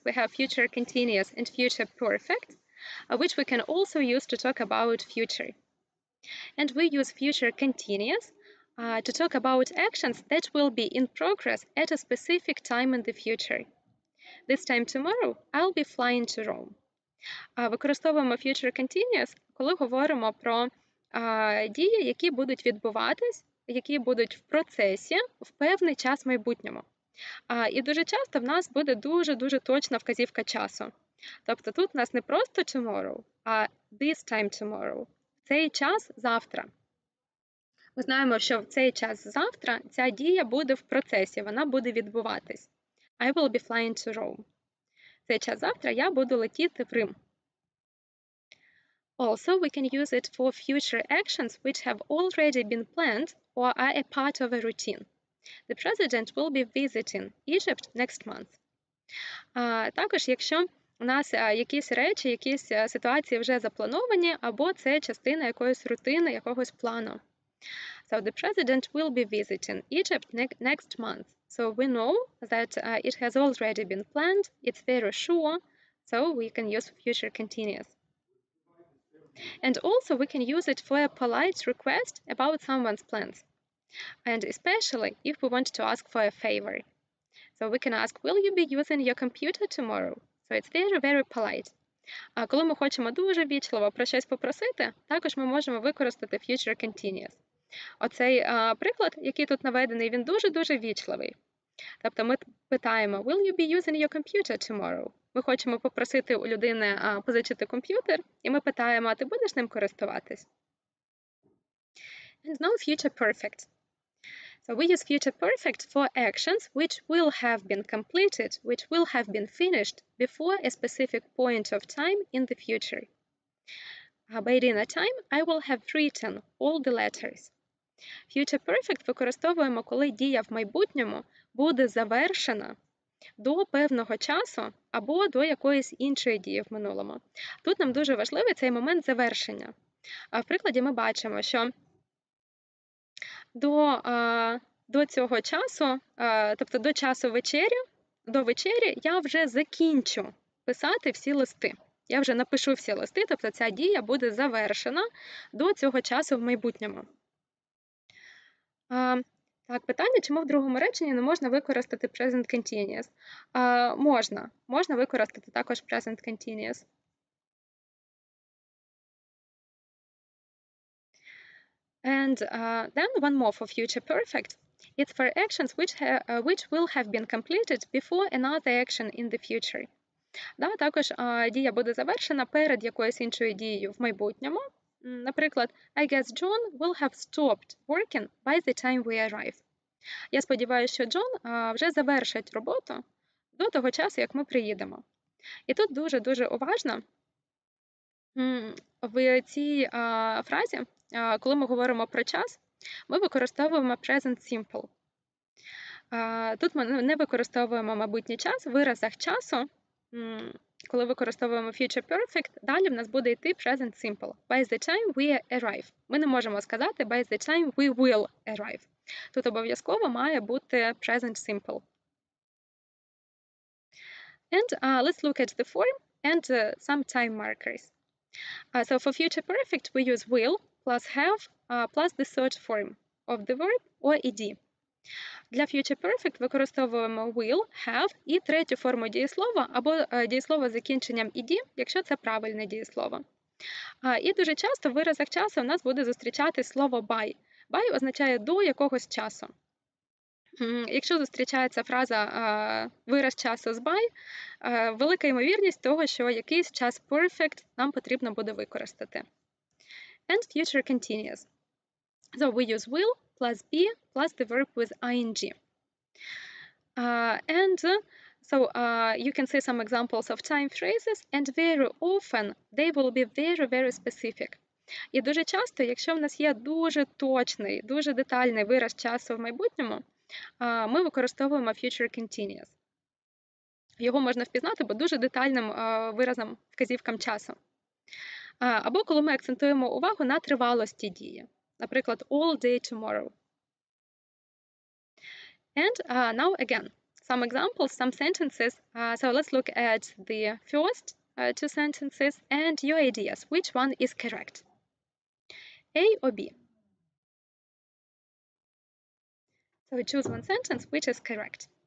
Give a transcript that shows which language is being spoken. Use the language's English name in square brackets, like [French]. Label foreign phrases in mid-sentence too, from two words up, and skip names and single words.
[English] We have future continuous and future perfect, which we can also use to talk about future. And we use future continuous to talk about actions that will be in progress at a specific time in the future. This time tomorrow, I'll be flying to Rome. [Ukrainian] Використовуємо [English] future continuous, [Ukrainian] коли говоримо про дії, які будуть відбуватись, які будуть в процесі в певний час в майбутньому. І дуже часто в нас буде дуже-дуже точна вказівка часу. Тобто тут у нас не просто tomorrow, а [English] this time tomorrow. [Ukrainian] Цей час завтра. Ми знаємо, що в цей час завтра ця дія буде в процесі, вона буде відбуватись. [English] I will be flying to Rome. [Ukrainian] В цей час завтра я буду летіти в Рим. [English] Also, we can use it for future actions which have already been planned or are a part of a routine. The president will be visiting Egypt next month. [Ukrainian] Також, якщо у нас якісь речі, якісь ситуації вже заплановані, або це частина якоїсь рутини, якогось плану. [English] So the president will be visiting Egypt next month. So we know that it has already been planned, it's very sure, so we can use future continuous. And also we can use it for a polite request about someone's plans. And especially if we want to ask for a favor. So we can ask, will you be using your computer tomorrow? So it's very, very polite. [Ukrainian] А коли ми хочемо дуже вічливо про щось попросити, також ми можемо використати [English] future continuous. [Ukrainian] Оцей приклад, який тут наведений, він дуже-дуже вічливий. Тобто ми питаємо, [English] will you be using your computer tomorrow? [Ukrainian] Ми хочемо попросити у людини позичити комп'ютер, і ми питаємо, а ти будеш ним користуватись? [English] And now future perfect. So we use future perfect for actions which will have been completed, which will have been finished before a specific point of time in the future. By dinner time, I will have written all the letters. Future perfect [Ukrainian] використовуємо, коли дія в майбутньому буде завершена до певного часу або до якоїсь іншої дії в минулому. Тут нам дуже важливий цей момент завершення. В прикладі ми бачимо, що до цього часу, тобто до часу до вечері я вже закінчу писати всі листи. Я вже напишу всі листи, тобто ця дія буде завершена до цього часу в майбутньому. Так, питання, чому в другому реченні не можна використати [English] present continuous? [Ukrainian] Можна використати також [English] present continuous. And then one more for future perfect. It's for actions which will have been completed before another action in the future. [Ukrainian] Також дія буде завершена перед якоюсь іншою дією в майбутньому. Наприклад, [English] I guess John will have stopped working by the time we arrive. [Ukrainian] Я сподіваюся, що Джон вже завершить роботу до того часу, як ми приїдемо. І тут дуже-дуже уважно в цій фразі, коли ми говоримо про час, ми використовуємо [English] present simple. [Ukrainian] Тут ми не використовуємо майбутній час, в виразах часу, коли використовуємо [English] future perfect, [Ukrainian] далі в нас буде йти [English] present simple. By the time we arrive. [Ukrainian] Ми не можемо сказати [English] by the time we will arrive. [Ukrainian] Тут обов'язково має бути [English] present simple. And let's look at the form and some time markers. So for future perfect, we use will plus have plus the third form of the verb or ed. [Ukrainian] Для [English] future perfect [Ukrainian] використовуємо [English] will, have [Ukrainian] і третю форму дієслова або дієслово з закінченням ed, якщо це правильне дієслово. І дуже часто в виразах часу у нас буде зустрічати слово by. By означає до якогось часу. Якщо зустрічається фраза вираз часу з by, велика ймовірність того, що якийсь час perfect нам потрібно буде використати. [English] And future continuous. So we use will plus be plus the verb with ing. You can see some examples of time phrases, and very often they will be very, very specific. [Ukrainian] І дуже часто, якщо в нас є дуже точний, дуже детальний вираз часу в майбутньому, ми використовуємо [English] future continuous. [Ukrainian] Його можна впізнати по дуже детальним виразам, вказівкам часу. Або коли ми акцентуємо увагу на тривалості дії. Наприклад, [English] all day tomorrow. And now again, some examples, some sentences. So let's look at the first two sentences and your ideas. Which one is correct? A or B? So choose one sentence which is correct.